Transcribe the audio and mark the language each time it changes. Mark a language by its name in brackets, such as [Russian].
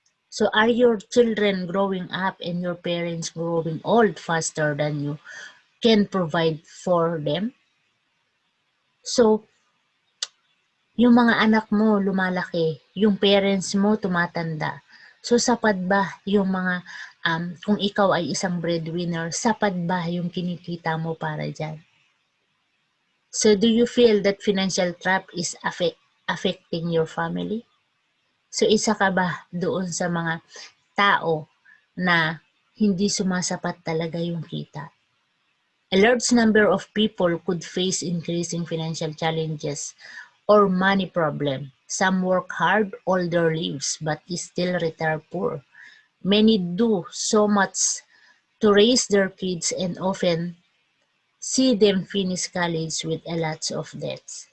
[English] So are your children growing up and your parents growing old faster than you can provide for them? [Filipino] So, yung mga anak mo lumalaki, yung parents mo tumatanda. So, sapat ba yung mga, kung ikaw ay isang breadwinner, sapat ba yung kinikita mo para dyan? [English] So, do you feel that financial trap is affecting your family? [Filipino] So, isa ka ba doon sa mga tao na hindi sumasapat talaga yung kita? [English] A large number of people could face increasing financial challenges or money problem. Some work hard all their lives but still retire poor. Many do so much to raise their kids and often see them finish college with a lot of debts.